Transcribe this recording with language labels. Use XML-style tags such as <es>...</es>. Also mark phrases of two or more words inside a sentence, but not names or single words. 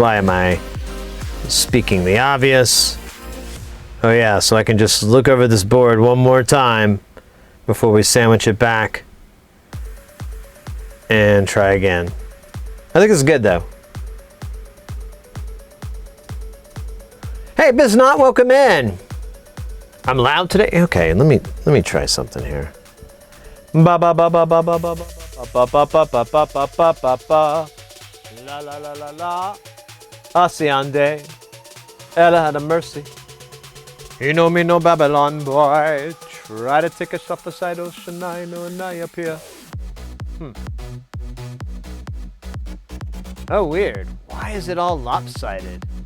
<en>Why am I speaking the obvious? Oh yeah, so I can just look over this board one more time before we sandwich it back and try again. I think it's good though. Hey, Biznot, welcome in. I'm loud today. Okay, let me try something here. Ba ba ba ba ba ba ba ba ba ba ba ba ba ba ba ba ba. La la la la la. Asiande. Ella had a mercy. You know me, no Babylon boy. Try to take us off the side ocean. I know and I appear. Oh, weird. Why is it all lopsided?</en>